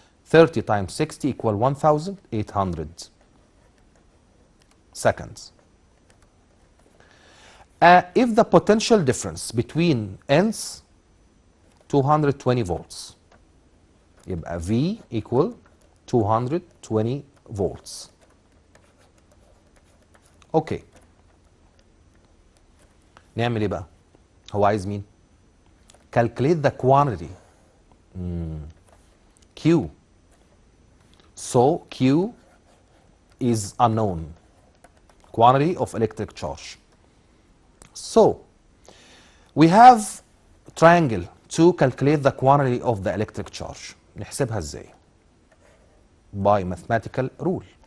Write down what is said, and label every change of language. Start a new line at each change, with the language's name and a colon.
English: 30 times 60 equal 1800 seconds. If the potential difference between ends 220 volts,
Arabic: يبقى
English: V equal 220 volts.
Arabic: اوكي، نعمل ايه بقى؟ هو عايز مين؟
English: calculate the quantity Q. So Q is unknown, quantity of electric charge. So we have triangle to calculate the quantity of the electric charge.
Arabic: نحسبها ازاي؟
English: by mathematical rule.